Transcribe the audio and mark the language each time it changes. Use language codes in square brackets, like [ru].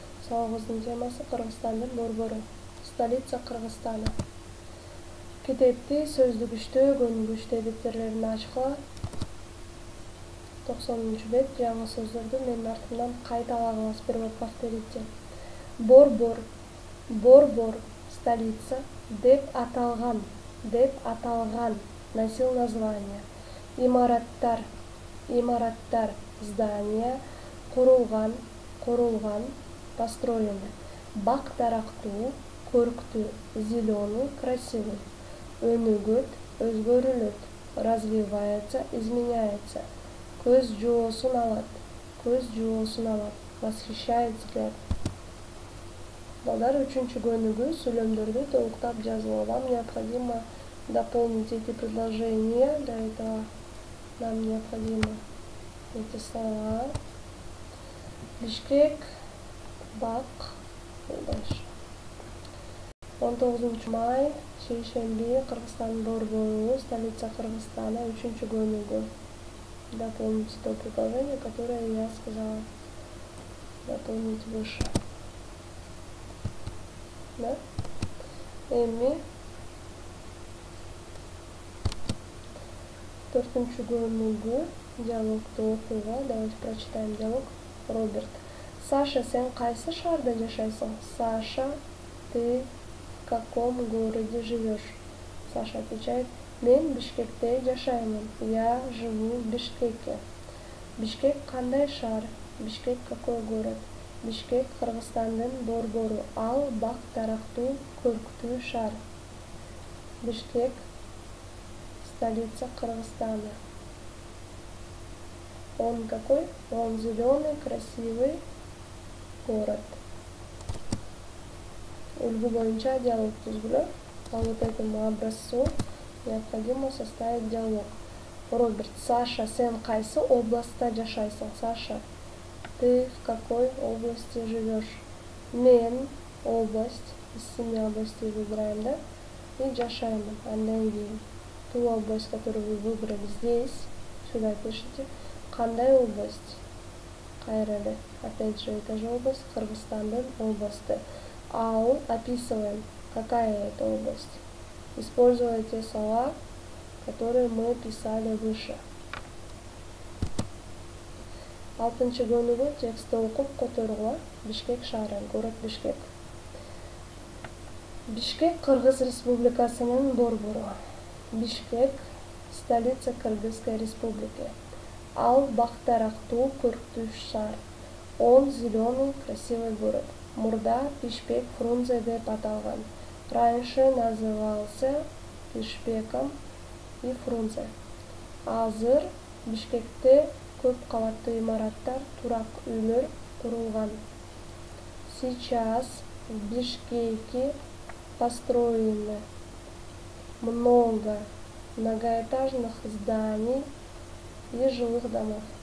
[ky] Сабагыбыздын темасы Кыргызстандын борбору. [ru] Столица Кыргызстана. [ky] Китепти сөздүк үчтө, көнүгүү үчтө беттерлерин ачкыла. 90-бет жаңы сөздөрдү менин артымдан кайталагылас, бир бап [ru] повторите. [ky] Борбор, борбор, [ru] столица, [ky] деп аталган, [ru] носил название. [ky] Имараттар, имараттар, [ru] здания, [ky] курулган, [ru] построены. [ky] Бак дарактуу, көрктүү, [ru] зеленый, красивый. [ky] Өнүгөт, өзгөрүлөт, [ru] развивается, изменяется. [ky] Көз жоосун алат, [ru] восхищает взгляд. [ky] Балдар, 3-чү көнүгүү сүйлөмдөрдү толуктап жазуу. [ru] Вам необходимо дополнить эти предложения. Для этого нам необходимо эти слова. Бишкек, Бак, дальше. [ky] 19 май, шейшемби, Кыргызстан борбору, [ru] столица Кыргызстана, [ky] 3-чү көнүгүү. [ru] Дополнить то предложение, которое я сказала дополнить выше. [ky] Да? Эми 4-чү көнүгүү диалогту окууга. [ru] Давайте прочитаем диалог. Роберт. [ky] Саша, сен кайсы шаарда жашайсың? [ru] Саша, ты в каком городе живешь? Саша отвечает: [ky] мен Бишкекте жашаймын. [ru] Я живу в Бишкеке. [ky] Бишкек кандай шаар? [ru] Бишкек какой город? [ky] Бишкек Кыргызстандын борбору. Ал бак дарактуу, көрктүү шаар. [ru] Бишкек столица Кыргызстана. Он какой? Он зеленый, красивый город. [ky] Үлгү боюнча диалог түзгүлө. [ru] По вот этому образцу необходимо составить диалог. Роберт. [ky] Саша, сен кайсы областта жашайсың? [ru] Саша, ты в какой области живешь? Мен область. Из 7 областей выбираем, да? И жашаймын. [ky] Андан кийин [ru] ту область, которую вы выбрали здесь, сюда пишите. Кандай область? Кайралы. Опять же, эта же область, Кыргызстандын области. Ал описываем, какая это область. Используя те слова, которые мы писали выше. [ky] 6-чы көнүгүү текстти окуп которугула. Бишкек шаары, [ru] город Бишкек. [ky] Бишкек Кыргыз Республикасынын борбору. [ru] Бишкек столица Кыргызской республики. [ky] Ал бак дарактуу, көрктүү шаар. [ru] Он зеленый, красивый город. [ky] Мурда Бишкек Фрунзе деп аталган. [ru] Раньше назывался Бишкеком и Фрунзе. [ky] Азыр Бишкекте көп кабаттуу имараттар, турак үйлөр курулган. [ru] Сейчас в Бишкеке построено много многоэтажных зданий и жилых домов.